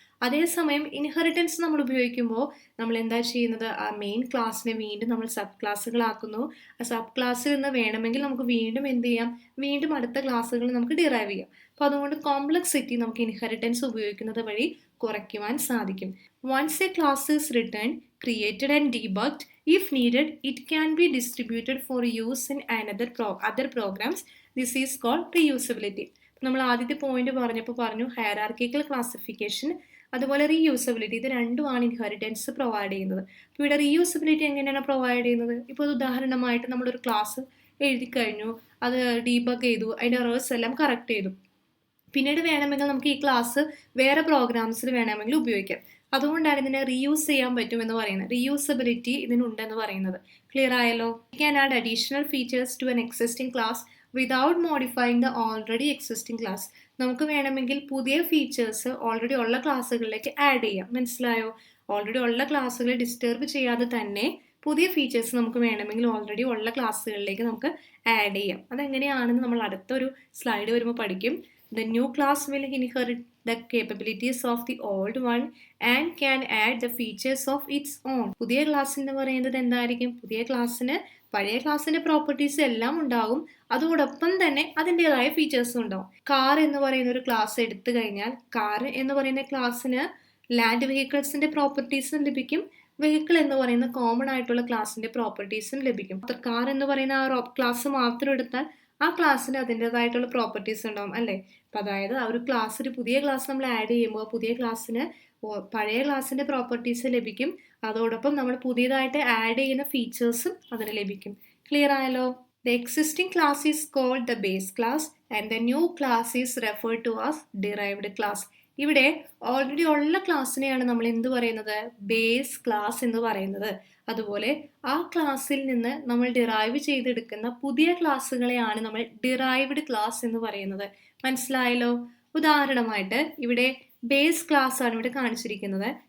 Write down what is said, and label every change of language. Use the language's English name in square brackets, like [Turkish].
[Malayalam] അതേസമയം ഇൻഹെറിറ്റൻസ് നമ്മൾ ഉപയോഗിക്കുമ്പോൾ നമ്മൾ എന്താ ചെയ്യുന്നത്? ആ മെയിൻ ക്ലാസ്സിനെ വീണ്ടും നമ്മൾ സബ് ക്ലാസ്സുകളാക്കുന്നു. ആ സബ് ക്ലാസ്സിൽ നിന്ന് വേണമെങ്കിൽ നമുക്ക് വീണ്ടും എന്ത് ചെയ്യാം? വീണ്ടും അടുത്ത ക്ലാസ്സുകൾ നമുക്ക് ഡിറൈവ് ചെയ്യാം. അപ്പോൾ അതുകൊണ്ട് കോംപ്ലക്സിറ്റി നമുക്ക് ഇൻഹെറിറ്റൻസ് ഉപയോഗിക്കുന്നത് വഴി കുറയ്ക്കുവാൻ സാധിക്കും. [English] Once a class is written, created and debugged, if needed it can be distributed for use in other programs. This is called reusability. [Malayalam] നമ്മൾ ആദ്യത്തെ പോയിന്റ് പറഞ്ഞു ഹയറാർക്കിക്കൽ ക്ലാസിഫിക്കേഷൻ അതുപോലെ റീയൂസബിലിറ്റി, ഇത് രണ്ടുമാണ് ഇൻഹെറിറ്റൻസ് പ്രൊവൈഡ് ചെയ്യുന്നത്. അപ്പോൾ ഇവിടെ റീയൂസബിലിറ്റി എങ്ങനെയാണ് പ്രൊവൈഡ് ചെയ്യുന്നത്? ഇപ്പോൾ ഉദാഹരണമായിട്ട് നമ്മളൊരു ക്ലാസ് എഴുതി കഴിഞ്ഞു, അത് ഡീബഗ് ചെയ്തു, അതിൻ്റെ എറേഴ്സ് എല്ലാം കറക്റ്റ് ചെയ്തു. പിന്നീട് വേണമെങ്കിൽ നമുക്ക് ഈ ക്ലാസ് വേറെ പ്രോഗ്രാംസിൽ വേണമെങ്കിൽ ഉപയോഗിക്കാം. അതുകൊണ്ടാണ് ഇതിനെ റീയൂസ് ചെയ്യാൻ പറ്റുമെന്ന് പറയുന്നത്. റീയൂസബിലിറ്റി ഇതിനുണ്ടെന്ന് പറയുന്നത്. ക്ലിയർ ആയല്ലോ? [English] We can add additional features to an existing class without modifying the already existing class. [Malayalam] നമുക്ക് വേണമെങ്കിൽ പുതിയ ഫീച്ചേഴ്സ് ഓൾറെഡി ഉള്ള ക്ലാസ്സുകളിലേക്ക് ആഡ് ചെയ്യാം. മനസ്സിലായോ? ഓൾറെഡി ഉള്ള ക്ലാസ്സുകളെ ഡിസ്റ്റർബ് ചെയ്യാതെ തന്നെ പുതിയ ഫീച്ചേഴ്സ് നമുക്ക് വേണമെങ്കിൽ ഓൾറെഡി ഉള്ള ക്ലാസ്സുകളിലേക്ക് നമുക്ക് ആഡ് ചെയ്യാം. അതെങ്ങനെയാണെന്ന് നമ്മൾ അടുത്തൊരു സ്ലൈഡ് വരുമ്പോൾ പഠിക്കും. [English] The new class will inherit the capabilities of the old one and can add the features of its own. [Malayalam] പുതിയ ക്ലാസ് എന്ന് പറയുന്നത് എന്തായിരിക്കും? പുതിയ ക്ലാസ്സിന് പഴയ ക്ലാസ്സിന്റെ പ്രോപ്പർട്ടീസ് എല്ലാം ഉണ്ടാകും, അതോടൊപ്പം തന്നെ അതിൻ്റെതായ ഫീച്ചേഴ്സും ഉണ്ടാവും. കാർ എന്ന് പറയുന്ന ഒരു ക്ലാസ് എടുത്തു കഴിഞ്ഞാൽ കാർ എന്ന് പറയുന്ന ക്ലാസ്സിന് ലാൻഡ് വെഹിക്കിൾസിന്റെ പ്രോപ്പർട്ടീസും ലഭിക്കും, വെഹിക്കിൾ എന്ന് പറയുന്ന കോമൺ ആയിട്ടുള്ള ക്ലാസ്സിന്റെ പ്രോപ്പർട്ടീസും ലഭിക്കും. കാർ എന്ന് പറയുന്ന ആ ക്ലാസ് മാത്രം എടുത്താൽ ആ ക്ലാസ്സിന് അതിൻ്റെതായിട്ടുള്ള പ്രോപ്പർട്ടീസ് ഉണ്ടാവും അല്ലേ? അപ്പം അതായത് ആ ഒരു ക്ലാസ്, ഒരു പുതിയ ക്ലാസ് നമ്മൾ ആഡ് ചെയ്യുമ്പോൾ പുതിയ ക്ലാസ്സിന് പഴയ ക്ലാസ്സിന്റെ പ്രോപ്പർട്ടീസ് ലഭിക്കും, അതോടൊപ്പം നമ്മൾ പുതിയതായിട്ട് ആഡ് ചെയ്യുന്ന ഫീച്ചേഴ്സും അതിന് ലഭിക്കും. ക്ലിയർ ആയല്ലോ? [English] The existing class is called the base class and the new class is referred to as derived class. [Malayalam] ഇവിടെ ഓൾറെഡി ഉള്ള ക്ലാസ്സിനെയാണ് നമ്മൾ എന്ത് പറയുന്നത്? ബേസ് ക്ലാസ് എന്ന് പറയുന്നത്. അതുപോലെ ആ ക്ലാസ്സിൽ നിന്ന് നമ്മൾ ഡിറൈവ് ചെയ്തെടുക്കുന്ന പുതിയ ക്ലാസ്സുകളെയാണ് നമ്മൾ ഡിറൈവ്ഡ് ക്ലാസ് എന്ന് പറയുന്നത്. മനസ്സിലായല്ലോ? ഉദാഹരണമായിട്ട് ഇവിടെ ബേസ് ക്ലാസ് ആണ് ഇവിടെ കാണിച്ചിരിക്കുന്നത്.